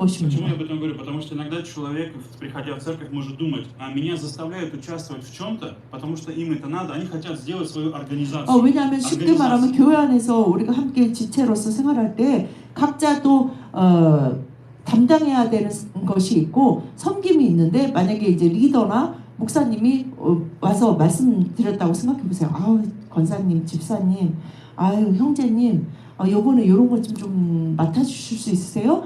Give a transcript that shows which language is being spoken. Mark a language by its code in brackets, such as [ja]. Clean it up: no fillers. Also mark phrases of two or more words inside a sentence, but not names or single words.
[ru] Почему [ko] 것입니다. [ru] я об этом говорю? Потому что иногда человек, приходя в церковь, может думать, а меня заставляют участвовать в чем-то, потому что им это надо, они хотят сделать свою организацию. [ko] 왜냐하면 쉽게 말하면 교회 안에서 우리가 함께 지체로서 생활할 때 각자 또 담당해야 되는 것이 있고 섬김이 있는데 만약에 이제 리더나 목사님이 와서 말씀드렸다고 생각해 보세요. 아우 권사님, 집사님, 아유 형제님, 요번에 이런 것 좀 맡아주실 수 있으세요?